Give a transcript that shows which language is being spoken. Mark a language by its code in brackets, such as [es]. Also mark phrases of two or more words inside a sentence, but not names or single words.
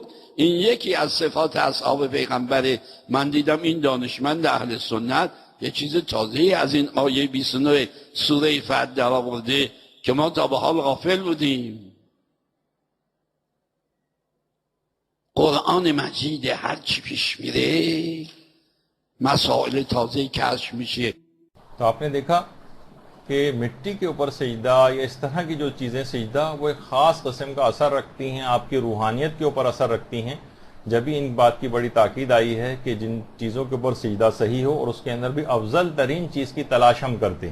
[fa] این یکی از صفات اصحاب پیغمبره. من دیدم این دانشمند اهل سنت یه چیز تازه‌ای از این آیه 29 سوره فتح در آورده که ما تا به حال غافل بودیم. قرآن مجید هر چی پیش میره مسائل تازه کشف میشه. [ur] تو آپ نے دیکھا کہ مٹی کے اوپر سجدہ یا اس طرح کی جو چیزیں سجدہ وہ ایک خاص قسم کا اثر رکھتی ہیں، آپ کی روحانیت کے اوپر اثر رکھتی ہیں. جبھی ان بات کی بڑی تاکید آئی ہے کہ جن چیزوں کے اوپر سجدہ صحیح ہو اور اس کے اندر بھی افضل ترین چیز کی تلاش ہم کرتے ہیں.